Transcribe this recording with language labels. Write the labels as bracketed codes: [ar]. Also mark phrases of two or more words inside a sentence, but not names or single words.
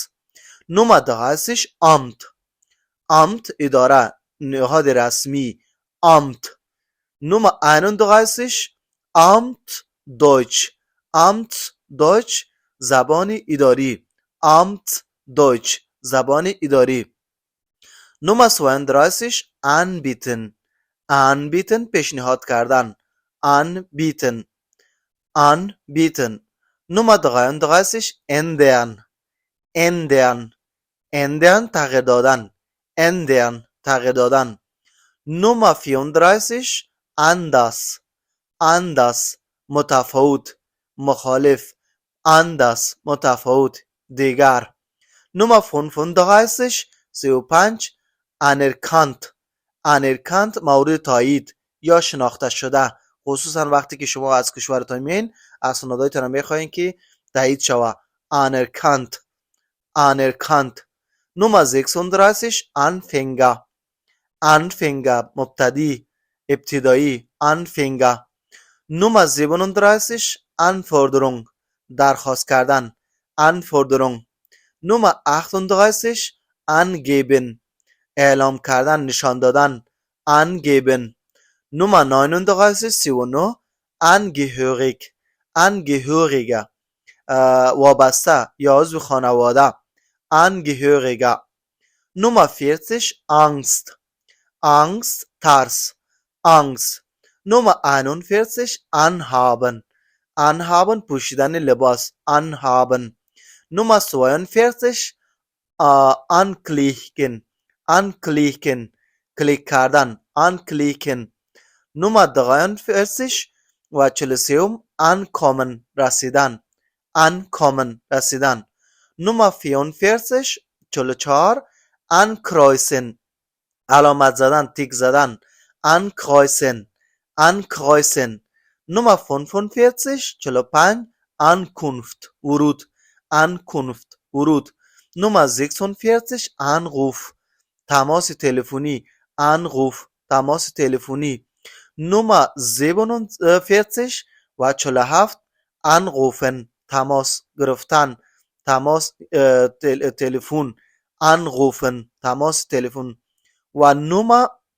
[de] Nummer 30 Amt Amt [fa] اداره نهاد رسمی [de] Amt Nummer 31 Amt Deutsch Amt Deutsch [fa] زبان اداری [de] Amt Deutsch [fa] زبان اداری [de] Nummer 32 anbieten anbieten [fa] پیشنهاد کردن [de] anbieten anbieten Nummer 33 ändern ändern ändern [fa] تغییر دادن [de] ändern [fa] تغییر دادن [de] Nummer 34 anders anders [fa] متفاوت مخالف anders متفاوت دیگر [de] Nummer 35 35 anerkannt anerkannt [fa] مورد تایید یا شناخته شده خصوصا وقتی که شما از کشورتان میایین اسنادهایتان رو میخواین که تایید شوه [de] anerkannt anerkannt Nummer 36 Anfänger Anfänger [fa] مبتدی ابتدایی [de] Anfänger Nummer 37 Anforderung [fa] درخواست کردن [de] Anforderung Nummer 38 angeben [fa] اعلام کردن نشان دادن [de] angeben Nummer 39 39 angehörig angehöriger [fa] وابسته یا عضو خانواده [de] angehöriger Nummer 40 Angst Angst ترس Angst Nummer 41 anhaben anhaben [fa] پوشیدن لباس [de] anhaben Nummer 42 anklicken anklicken [fa] کلیک کردن [de] anklicken Nummer 43 و 43 ankommen رسیدن ankommen رسیدن Nummer 44 44 ankreuzen [fa] علامت زدن تیک زدن [de] ankreuzen ankreuzen Nummer 45 45 Ankunft ورود Ankunft ورود Nummer 46 Anruf [fa] تماس تلفنی [de] Anruf [fa] تماس تلفنی [de] Nummer [fa] 47 و 47 Anrufen تماس گرفتن تماس تلفن Anrufen تماس تلفن و Nummer